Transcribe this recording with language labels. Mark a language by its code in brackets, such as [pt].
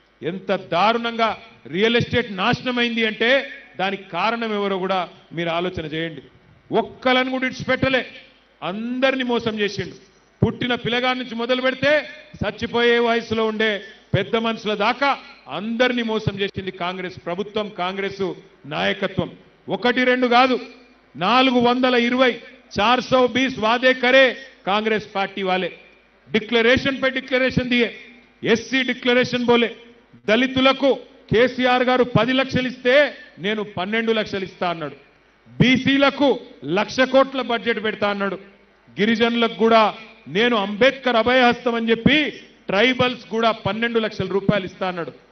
[te] ఎంత దారుణంగా real estate నాశనమైంది అంటే దానికి కారణం ఎవరో కూడా మీరు ఆలోచన చేయండి. ఒక్కలను కూడా ఇడిచిపెట్టలే, అందరినీ మోసం చేసిండు. పుట్టిన పిల్లగాడి నుంచి మొదలు పెడితే చచ్చిపోయే వయసులో ఉండే పెద్ద మనుషుల దాకా అందరినీ మోసం చేసింది కాంగ్రెస్ ప్రభుత్వం, కాంగ్రెస్ నాయకత్వం. [hi] 1 2 కాదు, 420 420 वादे करे कांग्रेस पार्टी वाले. डिक्लेरेशन पे डिक्लेरेशन दिए, एससी डिक्लेरेशन बोले. [te] దళితులకు కేసీఆర్ గారు 10 లక్షలు ఇస్తే నేను 12 లక్షలు ఇస్తా అన్నాడు. బీసీలకు 1,00,000 కోట్ల బడ్జెట్ పెడతా అన్నాడు. గిరిజనులకు కూడా నేను అంబేద్కర్ అభయహస్తం అని చెప్పి ట్రైబల్స్ కూడా 12 లక్షల రూపాయలు ఇస్తా అన్నాడు.